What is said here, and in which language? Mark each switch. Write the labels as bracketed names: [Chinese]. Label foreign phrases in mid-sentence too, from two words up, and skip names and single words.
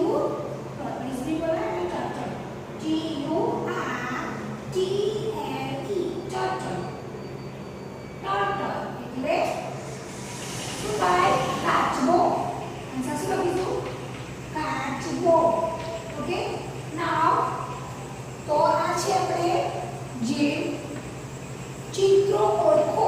[Hindi] Tortoise भी बोला है ना [English] turtle. TURTLE. Turtle. Turtle. [Gujarati] એટલે શું થાય? કાચબો. આન્સર શું લખીશું? કાચબો. [English] OK. Now [Gujarati] તો આ છે આપણે જે ચિત્રો ઓળખો.